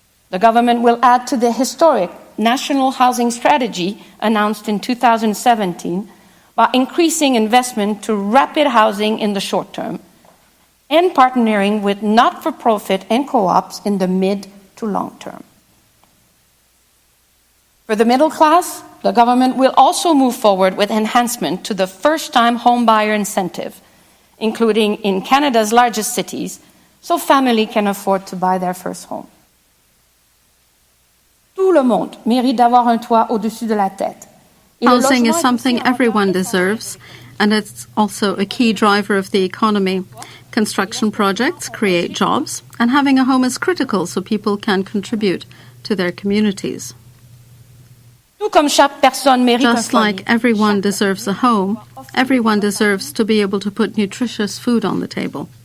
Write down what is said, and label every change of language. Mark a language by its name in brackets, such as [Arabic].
[English] The government will add to the historic National Housing Strategy announced in 2017 by increasing investment to rapid housing in the short term and partnering with not-for-profit and co-ops in the mid to long term. For the middle class, the government will also move forward with enhancement to the first-time home buyer incentive, including in Canada's largest cities, so families can afford to buy their first home. [French] Tout le monde mérite d'avoir un toit au-dessus de la tête. [English] Housing is something everyone deserves, and it's also a key driver of the economy. Construction projects create jobs, and having a home is critical so people can contribute to their communities. Just like everyone deserves a home, everyone deserves to be able to put nutritious food on the table.